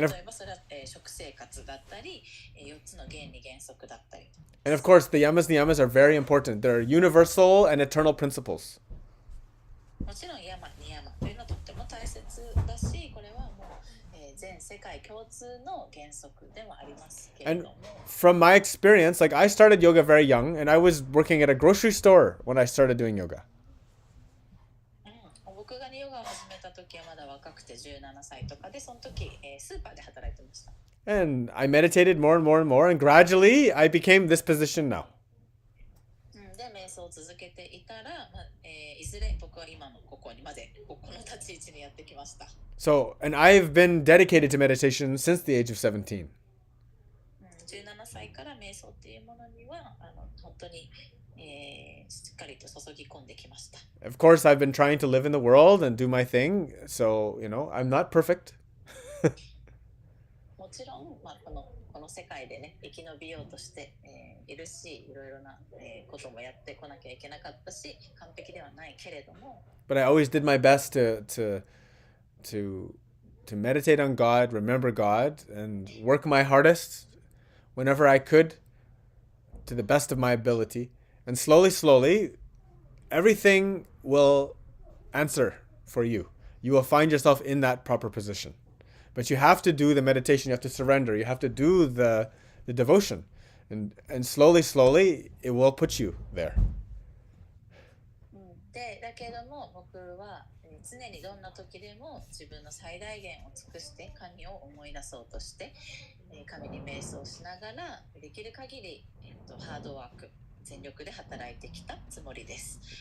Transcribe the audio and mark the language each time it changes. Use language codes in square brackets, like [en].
[ja] 例えばそれは、食生活だったり、4つの原理原則だったり。 [en] And of course, the yamas niyamas are very important. They're universal and eternal principles. [ja] もちろんヤマニヤマというのはとっても大切だし、これはもう、全世界共通の原則でもありますけれども。 [en] And from my experience, like I started yoga very young, and I was working at a grocery store when I started doing yoga. [ja] 僕がヨガを始めた時はまだ若くて17歳とかで、その時、スーパーで働いてました。 [en] And I meditated more and more and more, and gradually I became this position now. [ja] で、瞑想を続けていたら、いずれ僕は今のここにまで、この立ち位置にやってきました。 [en] So, and I've been dedicated to meditation since the age of 17. [ja] 17歳から瞑想っていうものには本当に、しっかりと注ぎ込んできました。 [en] Of course, I've been trying to live in the world and do my thing, so, you know, I'm not perfect. [ja] もちろん、この世界でね、生き延びようとして、いるし、いろいろな、こともやってこなきゃいけなかったし、完璧ではないけれども。 [en] But I always did my best to meditate on God, remember God, and work my hardest whenever I could to the best of my ability. And slowly, everything will answer for you. You will find yourself in that proper position. But you have to do the meditation, you have to surrender, you have to do the devotion. And slowly, it will put you there. [ja] で、だけども僕は常にどんな時でも自分の最大限を尽くして神を思い出そうとして、神に瞑想しながらできる限り、ハードワーク全力で働いてきたつもりです。